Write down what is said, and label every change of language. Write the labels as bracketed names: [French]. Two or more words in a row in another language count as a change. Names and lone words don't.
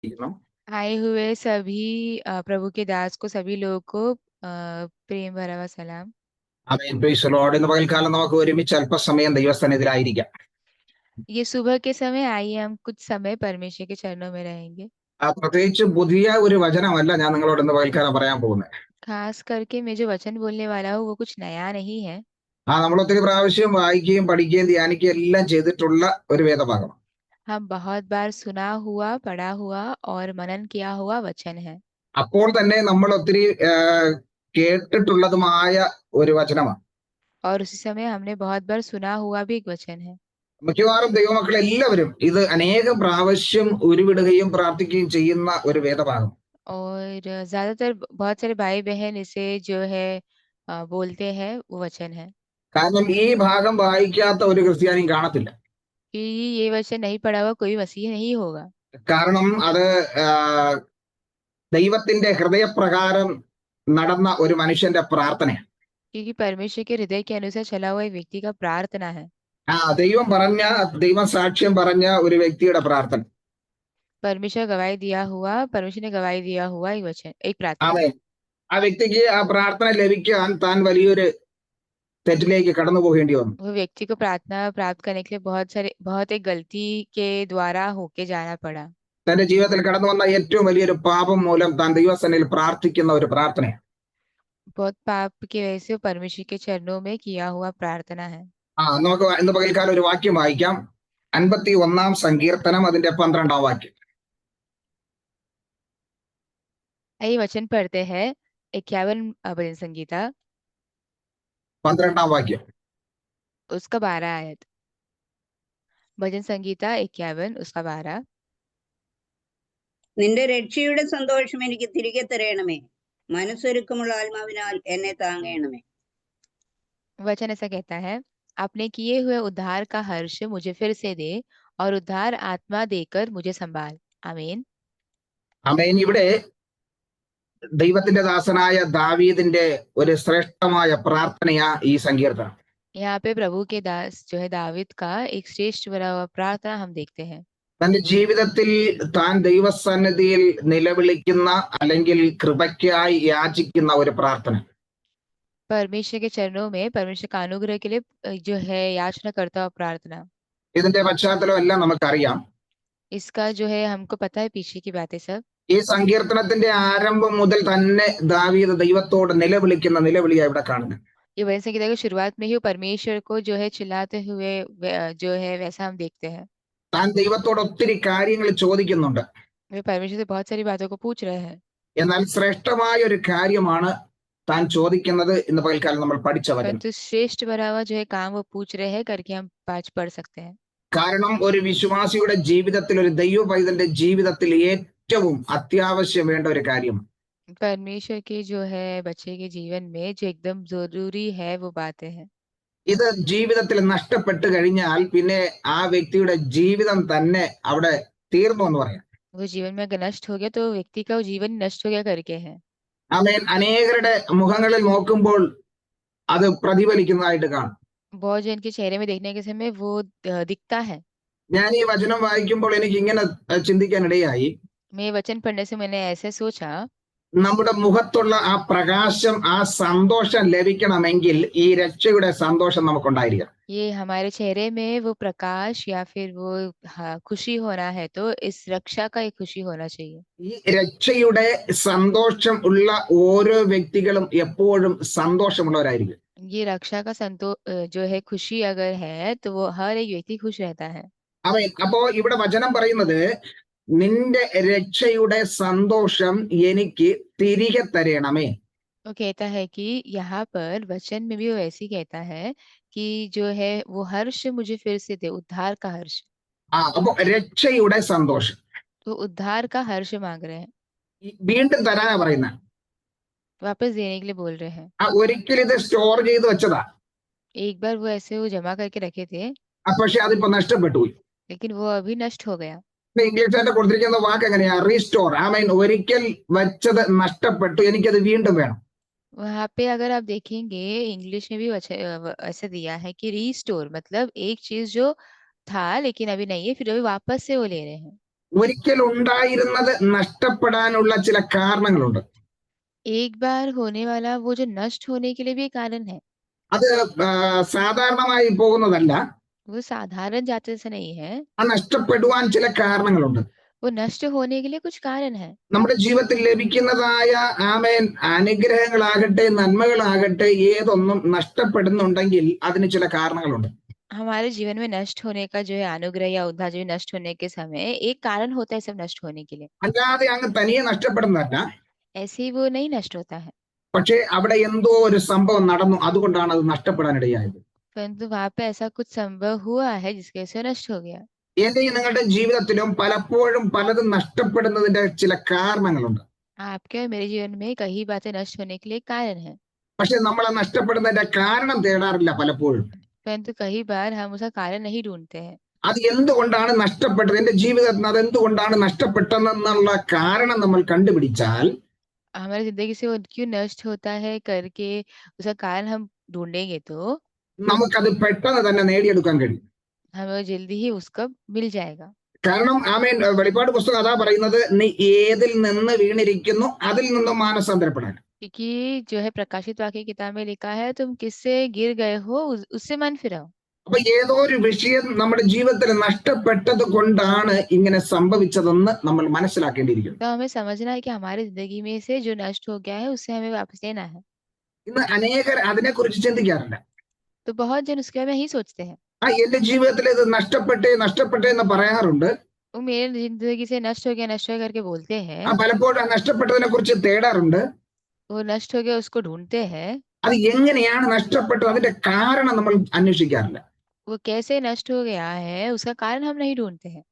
[Malayalam] ഇരിക്കുന്നു. [Hindi] आए हुए सभी प्रभु के दास को सभी लोगों को प्रेम भरा हुआ सलाम। [Malayalam] ആമേൻ. [English] Praise the Lord. [Malayalam] ഇന്ന് പകൽക്കാലം നമുക്ക് ഒരുമിച്ച് അല്പസമയം ദൈവസന്നിധിയിലായിരിക്കാം. [Hindi] ये सुबह के समय आइए हम कुछ समय परमेश्वर के चरणों में रहेंगे। [Malayalam] പ്രത്യേകിച്ച് പുതിയ ഒരു വചനമല്ല ഞാൻ നിങ്ങളോട് ഇന്ന് പകൽക്കാലം പറയാൻ പോകുന്നത്. [Hindi] खास करके मैं जो वचन बोलने वाला हूँ वो कुछ नया नहीं है। [Malayalam] നമ്മൾ ഒത്തിരി പ്രാവശ്യം വായിക്കുകയും പഠിക്കുകയും ധ്യാനിക്കുകയും എല്ലാം ചെയ്തിട്ടുള്ള ഒരു വേദഭാഗം. [Hindi] हम बहुत बार सुना हुआ, पढ़ा हुआ और मनन किया हुआ वचन है। [Malayalam] അപ്പോൾ തന്നെ നമ്മൾ ഒത്തിരി കേട്ടിട്ടുള്ളതുമായ ഒരു വചനമാണ്. [Hindi] और उसी समय हमने बहुत बार सुना हुआ भी एक वचन है। [Malayalam] മിക്കവാറും ദൈവമക്കൾ എല്ലാവരും ഇത് അനേകം പ്രാവശ്യം ഉരുവിടുകയും പ്രാർത്ഥിക്കുകയും ചെയ്യുന്ന ഒരു വേദഭാഗം. [Hindi] और ज्यादातर बहुत सारे भाई बहन इसे जो है बोलते हैं वो वचन है। [Malayalam] കാരണം ഈ ഭാഗം വായിക്കാത്ത ഒരു ക്രിസ്ത്യാനിയും കാണത്തില്ല. [Hindi] कि ये वचन नहीं पढ़ा हुआ कोई मसीह नहीं होगा। [Malayalam] കാരണം അത് ദൈവത്തിന്റെ ഹൃദയപ്രകാരം നടന്ന ഒരു മനുഷ്യന്റെ പ്രാർത്ഥനയാണ്. [Hindi] क्योंकि परमेश्वर के हृदय के अनुसार चला हुआ एक व्यक्ति का प्रार्थना है। [Malayalam] ദൈവം സാക്ഷ്യം പറഞ്ഞ ഒരു വ്യക്തിയുടെ പ്രാർത്ഥന. [Hindi] परमेश्वर परमेश्वर ने गवाही दिया हुआ एक वचन, एक प्रार्थना। [Malayalam] അതെ, ആ വ്യക്തിക്ക് ആ പ്രാർത്ഥന ലഭിക്കാൻ താൻ വലിയൊരു തെറ്റിലേക്ക് കടന്നു പോകേണ്ടി വന്നു. [Hindi] वो व्यक्ति को प्रार्थना प्राप्त करने के लिए बहुत एक गलती के द्वारा होके जाना पड़ा। [Malayalam] തന്റെ ജീവിതത്തിൽ കടന്നു വന്ന ഏറ്റവും വലിയൊരു പാപം മൂലം താൻ ദൈവസന്നിധിയിൽ പ്രാർത്ഥിക്കുന്ന ഒരു പ്രാർത്ഥനയാണ്. [Hindi] बहुत पाप की वजह से परमेश्वर के चरणों में किया हुआ प्रार्थना है। [Malayalam] നമുക്ക് ഇന്ന് പകൽക്കാലം ഒരു വാക്യം വായിക്കാം. 51 സങ്കീർത്തനം അതിന്റെ 12 വാക്യം. [Hindi] आइए वचन पढ़ते हैं। 51 भजन संगीता [Malayalam] 12 വാക്യം. [Hindi] उसका 12 आयत। भजन संगीता 51 उसका 12। [Malayalam] നിന്റെ രക്ഷയുടെ സന്തോഷം എനിക്ക് തിരികെ തരയണമേ, മനസ്സൊരുക്കമുള്ള ആത്മാവിനാൽ എന്നെ താങ്ങണമേ. [Hindi] वचन ऐसा कहता है, आपने किए हुए उद्धार का हर्ष मुझे फिर से दे और उद्धार आत्मा देकर मुझे संभाल। आमीन। [Malayalam] ആമേൻ. ഇവിടെ ദൈവത്തിന്റെ ദാസനായ ദാവീദിന്റെ ഒരു ശ്രേഷ്ഠമായ പ്രാർത്ഥനയാ ഈ സങ്കീർത്തനം. [Hindi] यहाँ पे प्रभु के दास जो है दावीद का एक श्रेष्ठ भरा हुआ प्रार्थना हम देखते हैं। [Malayalam] തന്റെ ജീവിതത്തിൽ താൻ ദൈവസന്നിധിയിൽ നിലവിളിക്കുന്ന അല്ലെങ്കിൽ കൃപയ്ക്കായി യാചിക്കുന്ന ഒരു പ്രാർത്ഥന. [Hindi] परमेश्वर के चरणों में परमेश्वर का अनुग्रह के लिए जो है याचना करता हुआ प्रार्थना। [Malayalam] ഇതിന്റെ പശ്ചാത്തലം എല്ലാം നമുക്കറിയാം. [Hindi] इसका जो है हमको पता है पीछे की बातें सब। [Malayalam] ഈ സങ്കീർത്തനത്തിന്റെ ആരംഭം മുതൽ തന്നെ ദാവീദ് ദൈവത്തോട് നിലവിളിക്കുന്ന നിലവിളിയാ ഇവിടെ കാണുന്നത്. [Hindi] ये भजन संगीता की शुरुआत में ही परमेश्वर को जो है चिल्लाते हुए जो है वैसा हम देखते हैं। [Malayalam] താൻ ദൈവത്തോട് ഒത്തിരി കാര്യങ്ങൾ ചോദിക്കുന്നുണ്ട്. [Hindi] वे परमेश्वर से बहुत सारी बातों को पूछ रहे हैं। [Malayalam] എന്നാൽ ശ്രേഷ്ഠമായ ഒരു കാര്യമാണ് താൻ ചോദിക്കുന്നത്. ഇന്ന് പകൽക്കാലം നമ്മൾ പഠിച്ച വചനം. [Hindi] परंतु श्रेष्ठ भरा हुआ जो है काम वो पूछ रहे हैं करके हम पाँच पढ़ सकते हैं। [Malayalam] കാരണം ഒരു വിശ്വാസിയുടെ ജീവിതത്തിൽ, ഒരു ദൈവ പൈതലിന്റെ ജീവിതത്തിൽ ഏറ്റവും അത്യാവശ്യം വേണ്ട ഒരു കാര്യം. [Hindi] परमेश्वर के जो है बच्चे के जीवन में जो एकदम जरूरी है वो बातें हैं। [Malayalam] ഇത് ജീവിതത്തിൽ നഷ്ടപ്പെട്ടു കഴിഞ്ഞാൽ പിന്നെ ആ വ്യക്തിയുടെ ജീവിതം തന്നെ അവിടെ തീർന്നു എന്ന് പറയാം. [Hindi] वो जीवन में अगर नष्ट हो गया तो व्यक्ति का वो जीवन नष्ट हो गया करके है। [Malayalam] ആമേൻ. അനേകരുടെ മുഖങ്ങളിൽ നോക്കുമ്പോൾ അത് പ്രതിഫലിക്കുന്നതായിട്ട് കാണും. [Hindi] बहुत जन के चेहरे में देखने के समय वो दिखता है। [Malayalam] ഞാൻ ഈ വചനം വായിക്കുമ്പോൾ എനിക്ക് ഇങ്ങനെ ചിന്തിക്കാനിടയായി. [Hindi] मैं वचन पढ़ने से मैंने ऐसे सोचा, [Malayalam] നമ്മുടെ മുഖത്തുള്ള ആ പ്രകാശം, ആ സന്തോഷം ലഭിക്കണമെങ്കിൽ ഈ രക്ഷയുടെ സന്തോഷം നമുക്കുണ്ടായിരിക്കണം. [Hindi] ये हमारे चेहरे में वो प्रकाश या फिर वो खुशी होना है तो इस रक्षा का एक खुशी होना चाहिए। [Malayalam] ഈ രക്ഷയുടെ സന്തോഷം ഉള്ള ഓരോ വ്യക്തികളും എപ്പോഴും സന്തോഷമുള്ളവരായിരിക്കും. [Hindi] ये रक्षा का जो है खुशी अगर है तो वो हर एक व्यक्ति खुश रहता है। [Malayalam] അപ്പോ ഇവിടെ വചനം പറയുന്നത് നിന്റെ രക്ഷയുടെ സന്തോഷം എനിക്ക് തിരികെ തരണമേ. [Hindi] वो कहता है कि यहाँ पर वचन में भी वो ऐसे ही कहता है कि जो है वो हर्ष मुझे फिर से दे, उद्धार का हर्ष। [Malayalam] അപ്പോ രക്ഷയുടെ സന്തോഷം [Hindi] तो उद्धार का हर्ष मांग रहे हैं, [Malayalam] വീണ്ടും തരാനാ പറയുന്നത്. [Hindi] वापस देने के लिए बोल रहे हैं। [Malayalam] ഒരിക്കലും ഇത് സ്റ്റോർ ചെയ്ത് വെച്ചതാ. [Hindi] एक बार वो ऐसे वो जमा करके रखे थे [Malayalam] പക്ഷെ അതിപ്പോ നഷ്ടപ്പെട്ടു പോയി. [Hindi] लेकिन वो अभी नष्ट हो गया। [Malayalam] ഇംഗ്ലീഷിന്റെ കൊടുത്തിരിക്കുന്ന വാക്ക് എങ്ങനെയാ? റീസ്റ്റോർ. ഒരിക്കൽ വെച്ചത് നഷ്ടപ്പെട്ടു, എനിക്കത് വീണ്ടും വേണം. [Hindi] वहाँ पे अगर आप देखेंगे इंग्लिश में भी ऐसा दिया है कि रीस्टोर, मतलब एक चीज जो था लेकिन अभी नहीं है फिर अभी वापस से वो ले रहे हैं। [Malayalam] ഒരിക്കൽ ഉണ്ടായിരുന്നത് നഷ്ടപ്പെടാനുള്ള ചില കാരണങ്ങളുണ്ട്. [Hindi] एक बार होने वाला वो जो नष्ट होने के लिए भी एक कारण है। [Malayalam] അത് സാധാരണമായി പോകുന്നതല്ല. [Hindi] वो साधारण जाति से नहीं है, [Malayalam] ആ നഷ്ടപ്പെടുവാൻ ചില കാരണങ്ങളുണ്ട്. [Hindi] वो नष्ट होने के लिए कुछ कारण है। [Malayalam] നമ്മുടെ ജീവിതത്തിൽ ലഭിക്കുന്നതായ ആമേൻ അനുഗ്രഹങ്ങളാകട്ടെ നന്മകളാകട്ടെ ഏതൊന്നും നഷ്ടപ്പെടുന്നുണ്ടെങ്കിൽ അതിന് ചില കാരണങ്ങളുണ്ട്. [Hindi] हमारे जीवन में नष्ट होने का जो है अनुग्रह या उद्धार जो है नष्ट होने के समय एक कारण होता है सब नष्ट होने के लिए। [Malayalam] അല്ലാതെ അങ്ങ് തനിയെ നഷ്ടപ്പെടുന്നതല്ല. [Hindi] ऐसे ही वो नहीं नष्ट होता है, [Malayalam] പക്ഷേ അവിടെ എന്തോ ഒരു സംഭവം നടന്നു, അതുകൊണ്ടാണ് അത് നഷ്ടപ്പെടാനിടയായത്. [Hindi] परंतु वहां पे ऐसा कुछ संभव हुआ है जिसकी वजह से वो नष्ट हो गया। [Malayalam] എന്റെയും നിങ്ങളുടെ ജീവിതത്തിലും പലപ്പോഴും പലതും നഷ്ടപ്പെടുന്നതിന്റെ ചില കാരണങ്ങളുണ്ട്. [Hindi] आपके और मेरे जीवन में कई बातें नष्ट होने के लिए एक कारण है, [Malayalam] പക്ഷെ നമ്മൾ ആ നഷ്ടപ്പെടുന്നതിന്റെ കാരണം തേടാറില്ല പലപ്പോഴും. [Hindi] परंतु कई बार हम उसका कारण नहीं ढूंढते हैं। [Malayalam] അത് എന്തുകൊണ്ടാണ് നഷ്ടപ്പെട്ടത്, എന്റെ ജീവിതത്തിൽ അത് എന്തുകൊണ്ടാണ് നഷ്ടപ്പെട്ടതെന്നുള്ള കാരണം നമ്മൾ കണ്ടുപിടിച്ചാൽ [Hindi] हमारी जिंदगी से वो क्यों नष्ट होता है करके उसका कारण हम ढूंढेंगे तो [Malayalam] നമുക്കത് പെട്ടെന്ന് തന്നെ നേടിയെടുക്കാൻ കഴിയും. [Hindi] हमें वो जल्दी ही उसका मिल जाएगा। [Malayalam] കാരണം ആമേൻ വെളിപ്പാട് പുസ്തകം അതാ പറയുന്നത്, നീ ഏതിൽ നിന്ന് വീണിരിക്കുന്നു അതിൽ നിന്നും മാനസാന്തരപ്പെടാൻ. [Hindi] क्योंकि जो है प्रकाशित वाक्य किताब में लिखा है तुम किससे गिर गए हो उससे मन फिराओ। [Malayalam] അപ്പൊ ഏതോ ഒരു വിഷയം നമ്മുടെ ജീവിതത്തിൽ നഷ്ടപ്പെട്ടത് കൊണ്ടാണ് ഇങ്ങനെ സംഭവിച്ചതെന്ന് നമ്മൾ മനസ്സിലാക്കേണ്ടിയിരിക്കുന്നു. [Hindi] तो हमें समझना है कि हमारी जिंदगी में से जो नष्ट हो गया है उससे हमें वापस लेना है। [Malayalam] ഇന്ന് അനേകർ അതിനെക്കുറിച്ച് ചിന്തിക്കാറില്ല. [Hindi] तो बहुत जन उसके बारे में ही सोचते हैं। [Malayalam] എന്റെ ജീവിതത്തിൽ ഇത് നഷ്ടപ്പെട്ടേ എന്ന് പറയാറുണ്ട്. [Hindi] वो मेरे जिंदगी से नष्ट हो गया करके बोलते हैं। [Malayalam] പലപ്പോഴും ആ നഷ്ടപ്പെട്ടതിനെ കുറിച്ച് തേടാറുണ്ട്. [Hindi] वो नष्ट हो गया उसको ढूंढते हैं। [Malayalam] അത് എങ്ങനെയാണ് നഷ്ടപ്പെട്ടത് അതിന്റെ കാരണം നമ്മൾ അന്വേഷിക്കാറില്ല. [Hindi] वो कैसे नष्ट हो गया है उसका कारण हम नहीं ढूंढते हैं।